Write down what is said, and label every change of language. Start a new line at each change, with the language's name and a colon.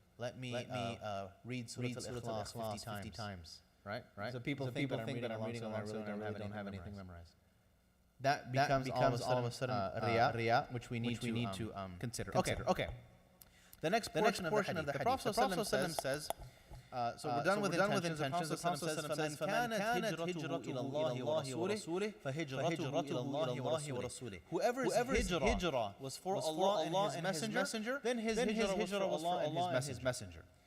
English: Let me read Surah Al-Ikhlas 50 times. Right? So people think that I'm reading along, so I don't have anything memorized. That becomes all of a sudden riyah, which we need to consider. Okay. The next portion of the hadith. The Prophet ﷺ says, so we're done with intentions. The Prophet says,
Arabic: فَمَنْ كَانَتْ هِجْرَةُ إِلَى اللَّهِ وَرَسُولِهِ فَهِجْرَتُهُ إِلَى اللَّهِ وَرَسُولِهِ.
English: Whoever's hijrah was for Allah and His Messenger, then his hijrah was for Allah and His Messenger.